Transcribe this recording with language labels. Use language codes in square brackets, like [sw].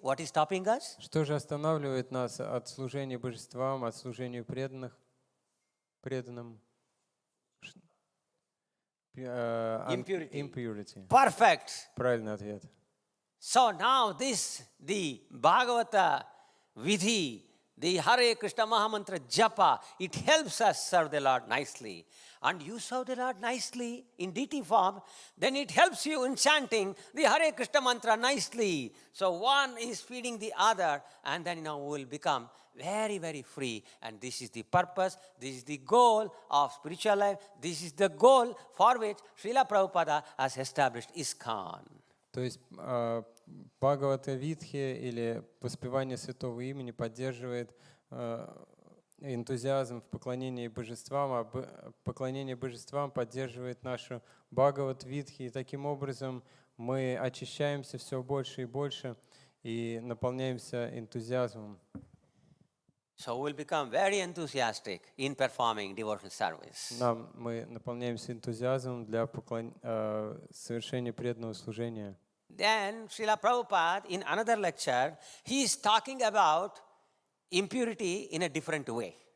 [en] What is stopping us? [ru] Что же останавливает нас от служения божествам, от служения преданным? [en] Impurity. Perfect. [ru] Правильный ответ. [en] So now the Bhagavata Vidhi, the Hare Krishna Mahamantra Japa, it helps us serve the Lord nicely. And you serve the Lord nicely in deity form, then it helps you in chanting the Hare Krishna mantra nicely. So one is feeding the other, and then we will become very, very free. And this is the purpose, this is the goal of spiritual life, this is the goal for which Srila Prabhupada has established ISKCON. [ru] То есть Бхагавата Витхи или воспевание святого имени поддерживает энтузиазм в поклонении божествам, а поклонение божествам поддерживает нашу Бхагават Витхи. И таким образом мы очищаемся все больше и больше и наполняемся энтузиазмом. [en] So we'll become very enthusiastic in performing devotional service. [ru] Мы наполняемся энтузиазмом для совершения преданного служения. [en] Then Srila Prabhupada, in another lecture, he is talking about impurity in a different way.